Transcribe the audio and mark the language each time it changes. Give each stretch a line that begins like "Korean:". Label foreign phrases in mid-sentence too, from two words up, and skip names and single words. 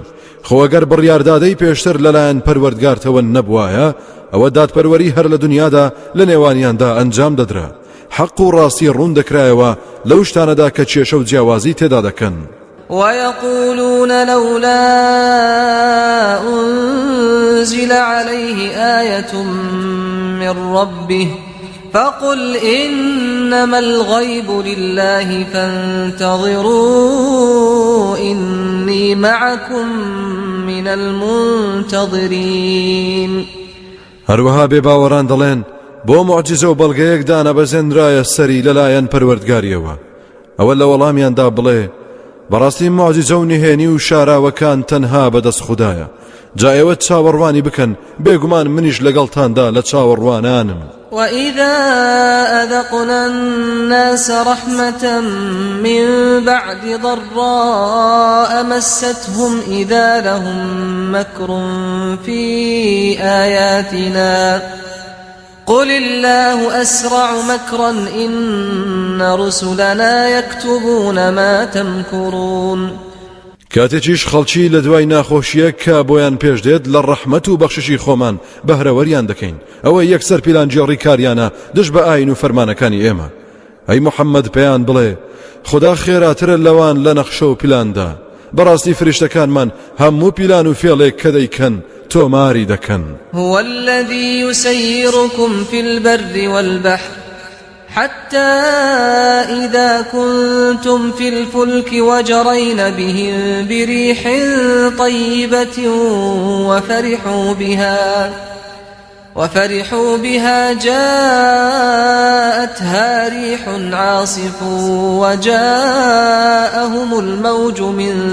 Central Kurdish: خۆ ئەگەر بڕیاردادەی پێشتر لەلایەن پەروەردگارتەوە نەبوایە ئەوە دادپەروەری هەر لە دنیادا لە نێوانیاندا ئەنجام دەدرا. حەق و ڕاستی ڕوون دەکرایەوە لەو شتانەدا کە کێشە و جیاوازی تێدا دەکەن.
Arabic: ويقولون لولا أنزل عليه آية من ربه فقل إنما الغيب لله فانتظروا إني معكم من المنتظرين.
Central Kurdish: هەروەها بێباوەڕان دەڵێن بۆ معجزە و بەڵگەیەک دانەبەزێنرایە سەری لەلایەن پەروەردگاریەوە. ئەوە لە وەڵامیاندا بڵێ بەڕاستی معجزە و نهێنی و شاراوەکان تەنها بەدەست خوددایە. جا ئێوە چاوەڕوانی بکەن بێگومان منیش لەگەڵتاندا للە چاوەڕوانانم.
Arabic: وإذا أذقنا الناس رحمة من بعد ضراء مستهم إذا لهم مكر في آياتنا قل الله أسرع مكرا إن رسلنا يكتبون ما تمكرون.
Central Kurdish: کاتێکیش خەڵکی لە دوای ناخۆشیە کە بۆیان پێش دێت لە ڕەحمەت و بەخششی خۆمان بەهرەوەریان دەکەین. ئەوە یەکسەر پیلانجێڕی کاریانە دژ بە ئاین و فەرمانەکانی ئێمە. ئەی محەممەد پێیان بڵێ خدا خێراترە لەوان لە نەخشە و پیلاندا. بەڕاستی فریشتەکانمان هەموو پیلان و فێڵێک کە دەیکەن تۆماری دەکەن.
Arabic: هو الذي يسيركم في البر والبحر حتى إذا كنتم في الفلك وجرين بهم بريح طيبة وفرحوا بها جاءتها ريح عاصف وجاءهم الموج من